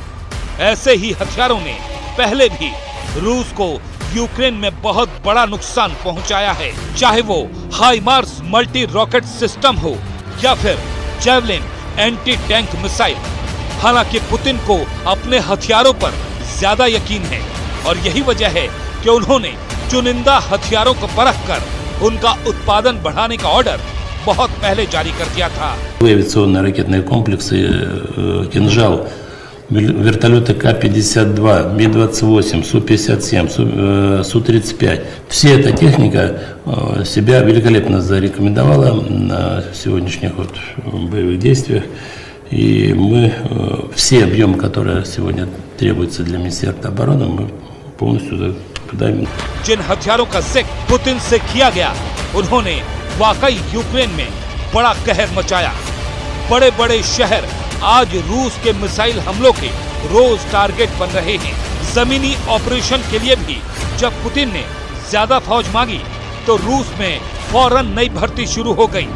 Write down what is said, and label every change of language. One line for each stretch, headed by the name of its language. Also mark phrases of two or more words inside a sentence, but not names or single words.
Hindi: ऐसे ही हथियारों ने पहले भी रूस को यूक्रेन में बहुत बड़ा नुकसान पहुंचाया है, चाहे वो हाइमार्स
English: multi rocket system
Hindi: हो या फिर जेवलिन
English: anti tank missile.
Hindi: हालांकि पुतिन को अपने हथियारों पर ज्यादा यकीन है और यही वजह है कि उन्होंने चुनिंदा हथियारों को परखकर उनका उत्पादन बढ़ाने का ऑर्डर बहुत पहले जारी कर दिया था।
Russian: Авиационные ракетные комплексы «Кинжал», вертолеты К-52, Ми-28, Су-57, Су-35. Вся эта техника себя великолепно зарекомендовала на сегодняшних боевых действиях. И мы все объемы, которые сегодня требуются для Министерства обороны, мы полностью закупаем.
Hindi: जिन हथियारों का जिक्र पुतिन से किया गया, उन्होंने वाकई यूक्रेन में बड़ा कहर मचाया। बड़े बड़े शहर आज रूस के मिसाइल हमलों के रोज टारगेट बन रहे हैं। जमीनी ऑपरेशन के लिए भी जब पुतिन ने ज्यादा फौज मांगी तो रूस में फौरन नई भर्ती शुरू हो गई।